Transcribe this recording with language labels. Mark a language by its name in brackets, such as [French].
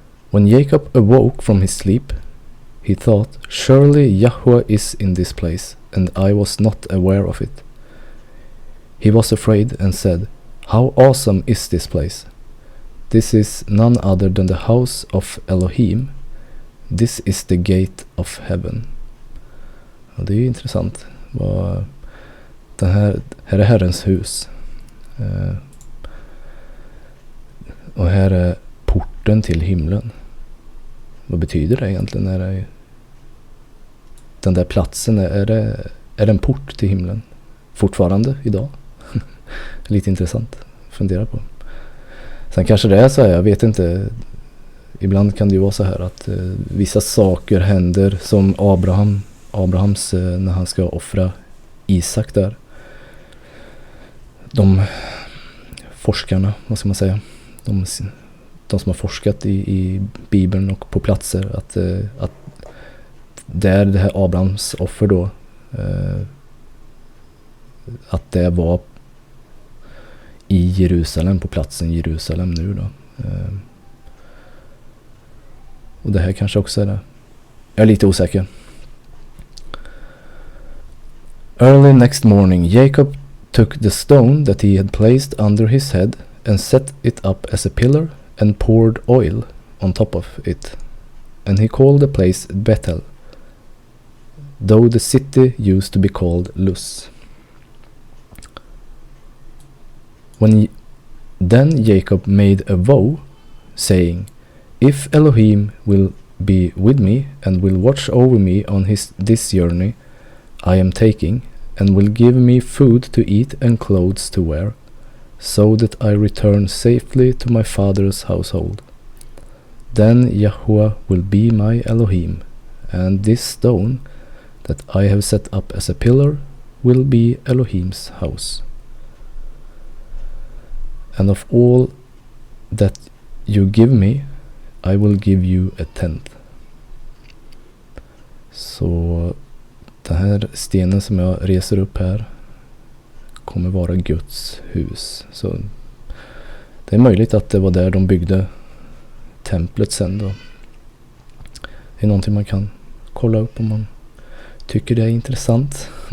[English] When Jacob awoke from his sleep, he thought, surely Yahweh is in this place, and I was not aware of it. He was afraid and said, how awesome is this place? This is none other than the house of Elohim. This is the gate of heaven. [Swedish] Och det är ju intressant. Här är Herrens hus. Och här är porten till himlen. Vad betyder det egentligen? Den där platsen, är det en port till himlen? Fortfarande idag? Lite intressant att fundera på. Sen kanske det är så här, jag vet inte. Ibland kan det ju vara så här att vissa saker händer som Abrahams när han ska offra Isak där. De forskarna, vad ska man säga? De som har forskat i Bibeln och på platser att där det här Abrahams offer då att det var i Jerusalem, på platsen Jerusalem nu då. Och det här kanske också är det. Jag är lite osäker. [English] Early next morning, Jacob took the stone that he had placed under his head and set it up as a pillar and poured oil on top of it. And he called the place Bethel, though the city used to be called Luz. Then Jacob made a vow, saying, if Elohim will be with me and will watch over me on this journey I am taking, and will give me food to eat and clothes to wear, so that I return safely to my father's household, then Yahweh will be my Elohim, and this stone that I have set up as a pillar will be Elohim's house. And of all that you give me, I will give you a tenth. [Swedish] Så den här stenen som jag reser upp här kommer vara Guds hus. Så det är möjligt att det var där de byggde templet sen då. Det är någonting man kan kolla upp om man tycker det är intressant.